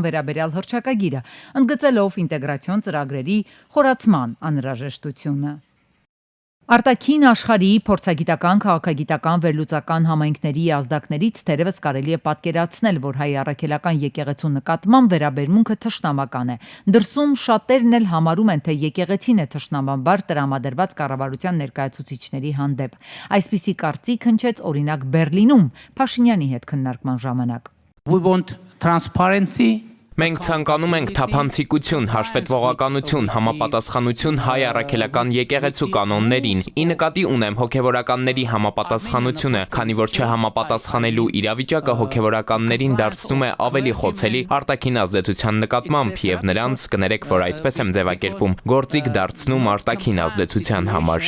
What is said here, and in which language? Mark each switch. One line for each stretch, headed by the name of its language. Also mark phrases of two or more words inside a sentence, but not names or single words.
Armenian: վերաբերյալ հռչակագիրը, ընդգծելով ինտեգրացիոն ծրագրերի խորացման անհրաժեշտությունը։ Արտաքին աշխարհի փորձագիտական, քաղաքագիտական, վերլուծական համայնքների ազդակներից թերևս կարելի է պատկերացնել, որ հայ առաքելական եկեղեցու նկատմամբ վերաբերմունքը թշնամական է։ Դրսում շատերն էլ համարում են, թե եկեղեցին է թշնամաբար տրամադրված կառավարության ներկայացուցիչների հանդեպ։ Այսպիսի կարծիք հնչեց օրինակ Բերլինում Փաշինյանի հետ քննարկման ժամանակ։
English: We want transparency.
Armenian: Մենք ցանկանում ենք թափանցիկություն, հաշվետվողականություն, համապատասխանություն հայ առաքելական եկեղեցու կանոններին։ Ի նկատի ունեմ հոգևորականների համապատասխանությունը, քանի որ չհամապատասխանելու իրավիճակը հոգևորականներին դարձնում է ավելի խոցելի արտաքին ազդեցության նկատմամբ եւ նրանց, կներեք, որ այսպես եմ ձևակերպում, գործիք դարձնում արտաքին ազդեցության համար։